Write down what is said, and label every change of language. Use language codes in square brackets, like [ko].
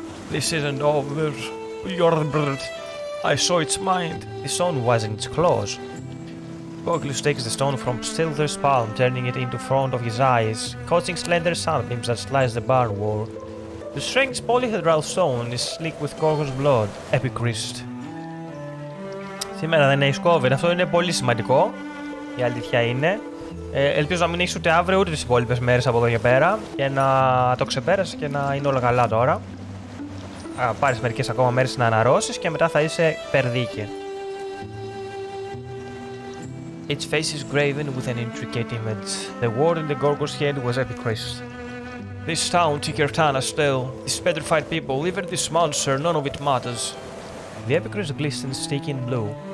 [en] This isn't over. You're the bird. I saw its mind. The stone was in its claws. Gogulus takes the stone from Stilder's palm, turning it into front of his eyes, causing slender sunbeams that slice the barn wall. The strange polyhedral stone is slick with Gorgon's blood. Epichrist. [el] Σήμερα δεν έχεις COVID, αυτό είναι πολύ σημαντικό. Η αλήθεια είναι. Ελπίζω να μην έχεις ούτε αύριο ούτε τις υπόλοιπες μέρες από εδώ και πέρα και να το ξεπέρασεις και να είναι όλα καλά τώρα. Πάρεις μερικές ακόμα μέρες να αναρρώσεις και μετά θα είσαι περδίκη. [en] Its face is graven with an intricate image. The word in the Gorgon's head was Epichrist. This town, Tikertana still. These petrified people, even this monster, none of it matters. The Epichrist glistens sticky in blue.